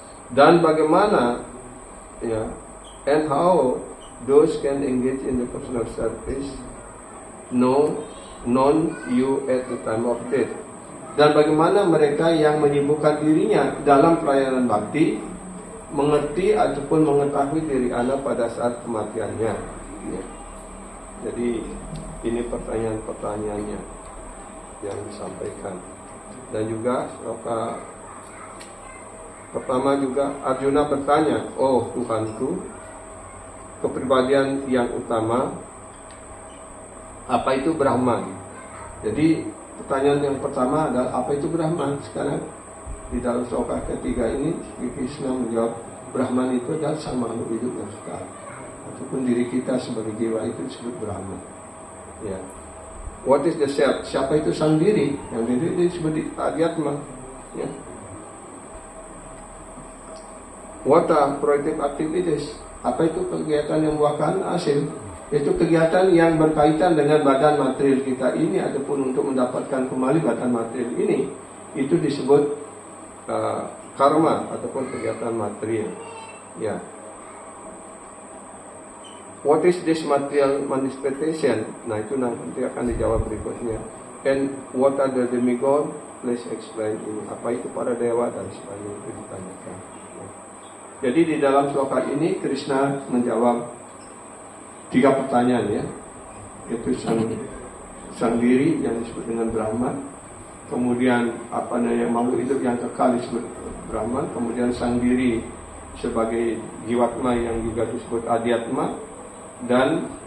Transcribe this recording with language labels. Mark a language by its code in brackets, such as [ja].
[id] Dan bagaimana, ya, [en] and how those can engage in the personal service known you at the time of death. [id] Dan bagaimana mereka yang menyibukkan dirinya dalam pelayanan bakti mengerti ataupun mengetahui diri Anda pada saat kematiannya, ya. Jadi ini pertanyaan-pertanyaannya yang disampaikan. Dan juga sloka pertama juga Arjuna bertanya, oh Tuhanku, kepribadian yang utama, apa itu Brahman? Jadi pertanyaan yang pertama adalah apa itu Brahman? Sekarang di dalam sloka ketiga ini Krishna menjawab, Brahman itu adalah sang makhluk hidup yang kekal, ataupun diri kita sebagai jiwa itu disebut Brahman, ya. [en] What is the self? [id] Siapa itu sang diri? Yang diri disebut Adhyatma, ya. [en] What are productive activities? [id] Apa itu kegiatan yang membuahkan hasil? Itu kegiatan yang berkaitan dengan badan material kita ini ataupun untuk mendapatkan kembali badan material ini, itu disebut karma ataupun kegiatan material, ya. [en] What is this material manifestation? [id] Nah, itu nanti akan dijawab berikutnya. [en] And what are the demigod? Please explain [id] ini. Apa itu para dewa dan sebagainya, itu ditanyakan. Jadi di dalam sloka ini Krishna menjawab 3 pertanyaan, ya, yaitu sang diri yang disebut dengan Brahman, kemudian apa namanya makhluk hidup yang kekal disebut Brahman, kemudian sang diri sebagai jiwatma yang juga disebut Adhyatma, dan